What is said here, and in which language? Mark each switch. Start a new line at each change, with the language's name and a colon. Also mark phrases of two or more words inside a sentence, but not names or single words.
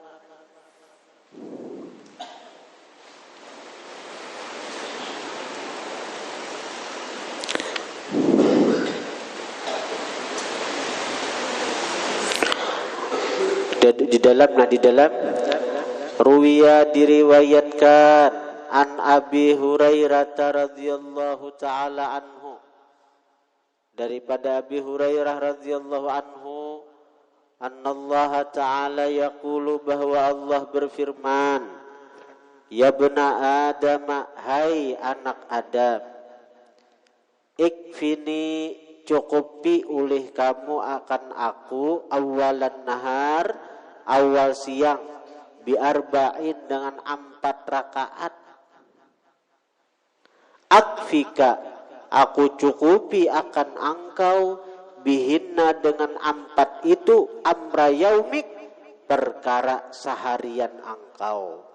Malay: Di dalam ruwiya diriwayatkan
Arabic: عن أبي
Malay: Hurairah
Arabic: رضي الله تعالى عنه
Malay: daripada Abi Hurairah
Arabic: رضي الله عنه أن الله تعالى يقول
Malay: bahwa Allah berfirman
Arabic: يا بني آدم
Malay: hai anak Adam ikfini cukupi oleh kamu akan aku
Arabic: أول النهار
Malay: awal siang biarba'in dengan 4 rakaat. Akfika aku cukupi akan engkau bihinna dengan 4 itu
Arabic: أمر يومك
Malay: perkara seharian engkau.